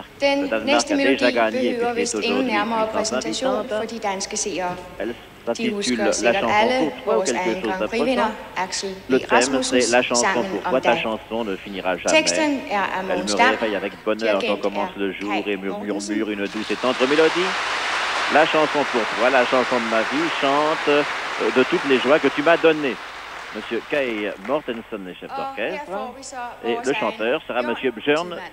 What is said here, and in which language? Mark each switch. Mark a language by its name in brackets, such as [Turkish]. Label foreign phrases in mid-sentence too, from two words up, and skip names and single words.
[Danish] Den næste [French] a [Danish] melodi [French] déjà gagné [Danish] behøver [French] puisqu'il [Danish] vist [French] est [Danish] ingen [French] aujourd'hui [Danish] nærmere [French] puissance [Danish] præsentation [French] invitante. [Danish] for de danske seere. [French] Elle [Danish] De [French] s'intitule [Danish] husker [French] La [Danish] sikkert [French] chanson [Danish] alle [French] pour toi ou [Danish] vores [French] quelque [Danish] anden [French] chose [Danish] Grand Prix-vinder, [French] d'important. [Danish] Axel B. [French] Le thème, [Danish] Rasmussens [French] c'est la chanson [Danish] Sangen [French] pour [Danish] om [French] toi, ta [Danish] dag. [French] chanson ne finira jamais. [Danish] Teksten er af [French] Elle [Danish] Mogens [French] me [Danish] Dam. [French] réveille avec bonheur quand [Danish] Dirigent [French] commence [Danish] er [French] le jour [Danish] Kai [French] et murmure [Danish] Mortensen. [French] une douce et tendre mélodie. La chanson pour toi, la chanson de ma vie, chante de toutes les joies que tu m'as données. Monsieur Kai Mortensen, le chef [Danish] Og her [French] d'orchestre, [Danish] får vi så [French] et [Danish] vores [French] le [Danish] egen [French] chanteur sera Monsieur Björn Tidemand.